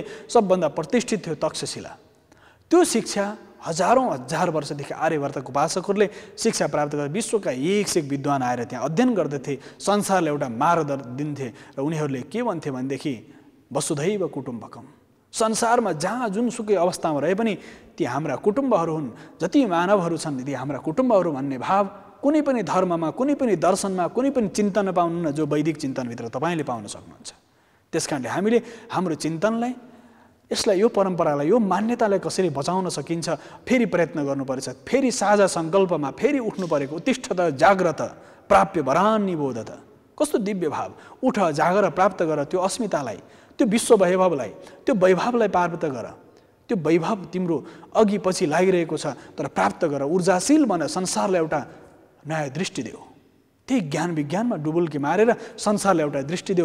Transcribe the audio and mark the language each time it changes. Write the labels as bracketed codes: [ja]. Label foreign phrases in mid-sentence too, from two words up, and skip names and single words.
[ne] सबभन्दा प्रतिष्ठित थियो तक्षशिला। त्यो शिक्षा हजारौँ हजार वर्षदेखि आर्यवर्तको उपासकहरूले शिक्षा प्राप्त गरेर विश्वका एक विद्वान आएर त्यहाँ अध्ययन गर्दथे, संसारलाई एउटा मार्ग दिन्थे र उनीहरूले के भन्थे भनेदेखि [sa] वसुधैव कुटुम्बकम, [ne] संसारमा जहाँ जुनसुकै अवस्थामा रहे पनि ती हाम्रा कुटुम्बहरू हुन्, जति मानवहरू छन् ती हाम्रा कुटुम्बहरू भन्ने भाव कुनै पनि धर्ममा, कुनै पनि दर्शनमा, कुनै पनि चिन्तनमा पाउनुहुन्न जो वैदिक चिन्तनभित्र तपाईँले पाउन सक्नुहुन्छ। त्यस कारणले हामीले हाम्रो चिन्तनलाई यसलाई, यो परम्परालाई, यो मान्यतालाई कसरी बचाउन सकिन्छ, फेरि प्रयत्न गर्नुपर्छ। फेरि साझा सङ्कल्पमा फेरि उठ्नु परेको। [sa] उत्तिष्ठत जाग्रत प्राप्य वरान्नि बोधत। [ne] कस्तो दिव्य भाव! उठ, जागर, प्राप्त गर त्यो अस्मितालाई, त्यो विश्व वैभवलाई, त्यो वैभवलाई प्राप्त गर। त्यो वैभव तिम्रो अघि पछि लागिरहेको छ, तर प्राप्त गर। ऊर्जाशील बन, संसारलाई एउटा नयाँ दृष्टि देऊ। त्यही ज्ञान विज्ञानमा डुबुल्की मारेर संसारलाई एउटा दृष्टि देऊ।